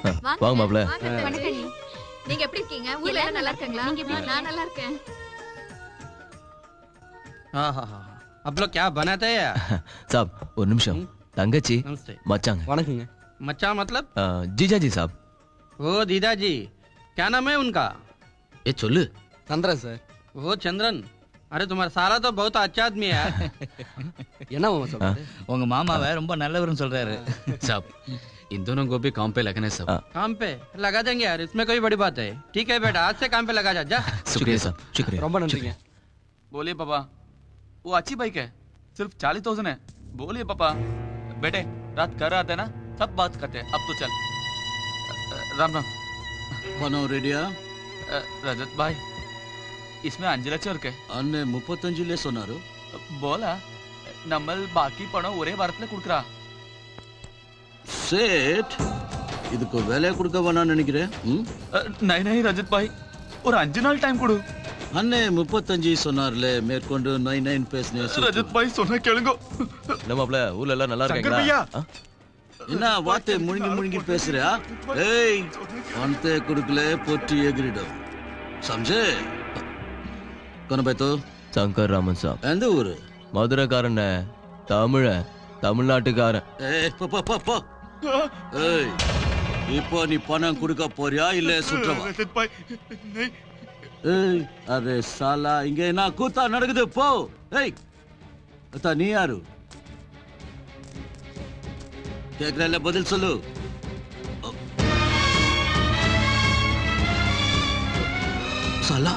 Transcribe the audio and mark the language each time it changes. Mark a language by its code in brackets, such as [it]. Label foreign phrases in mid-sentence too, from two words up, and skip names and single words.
[ta] வாங்க மாப்ள. நீங்க எப்படி இருக்கீங்க? ஊர்ல எல்லாம் நல்லா இருக்காங்களா? நான் நல்லா இருக்கேன். [hi] अब लोग क्या बनाते हैं यार? [ta] साहब ஒரு நிமிஷம். தங்கச்சி [hi] नमस्ते. [ta] மச்சாங்க. வணக்கங்க. [hi] मच्चा मतलब? जीजा जी साहब. वो दीदा जी. क्या नाम है उनका? [ta] ये சொல்லு. சந்திரன் சார். [hi] वो चंद्रन. अरे तुम्हारा साला तो बहुत अच्छा आदमी है यार. [ta] என்ன மாமா சொல்றாரு? உங்க மாமாவை ரொம்ப நல்லவர்னு சொல்றாரு. [hi] साहब इन दोनों को भी काम पे लगना है सब. काम पे लगा देंगे यार, इसमें कोई बड़ी बात है. ठीक है बेटा, आज से काम पे लगा जा. शुक्रिया साहब, शुक्रिया. ரொம்ப நன்றிங்க. बोलिए पापा, वो अच्छी बाइक है, सिर्फ 40,000 है. बोलिए पापा. बेटे रात कर आते ना, सब बात करते हैं. अब तो चल. राम राम. [ta] பணம் ரெடியா? [hi] रजत भाई, इसमें 5 [ta] லட்சம் இருக்கு. அண்ணே 35லே சொன்னாரு. போலா நம்ம பாக்கி பணம் ஒரே வாரத்துல குடுக்குறா. சேட் இதுக்கு வேலை கொடுக்க வேணாம்னு நினைக்கிறேன். [hi] नहीं नहीं रजत भाई, [ta] ஒரு 5 நாள் டைம் கொடு. அண்ணே 35 சொன்னார்ல, மேற்கொண்டு 99 பேசுனே. रजत भाई சொன்னா கேளுங்க. என்ன மாப்ள, ஊர்ல எல்லாம் நல்லா இருக்காங்களா? என்ன வார்த்தை முழுங்கி முழுங்கி பேசுறியா? ஏய் பணத்தை கொடுக்கல பொட்டி எகிரிடும். [hi] समझे? कौन भाई तो? शंकर रामन साहब. [ta] எந்த ஊரு? மதுரைக்காரன். தமிழ்நாட்டுக்காரன். ஏய் போ போ போ. ஏய் இப்போ நீ பணம் கொடுக்க போறியா இல்ல சுற்றவா? [hi] रजत भाई नहीं. [ta] ஏய் [hi] अरे साला, [ta] இங்க என்ன கூத்தா நடக்குது? போ. ஏய் அத்தா நீ யாரு? கேக்குறல பதில் சொல்லு. சாலா.